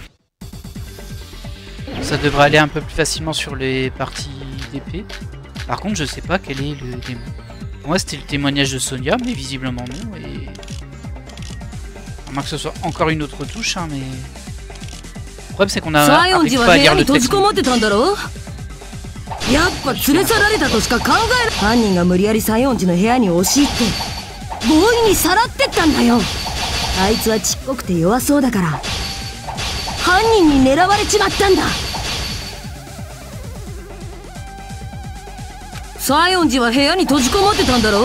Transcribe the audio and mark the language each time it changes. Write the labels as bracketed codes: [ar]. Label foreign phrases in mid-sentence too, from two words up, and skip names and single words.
[fr] Ça devrait aller un peu plus facilement sur les parties d'épée. Par contre, je sais pas quel est le démon. Moi, c'était le témoignage de Sonia, mais visiblement non. Et à moins que ce soit encore une autre touche, hein, mais... Le problème, c'est qu'on n'arrive pas à lire le texte. [ja] やっぱ連れ去られたとしか考える。犯人が無理やり西園寺の部屋に押し入って強引にさらってったんだよ。あいつはちっこくて弱そうだから犯人に狙われちまったんだ。西園寺は部屋に閉じこもってたんだろ。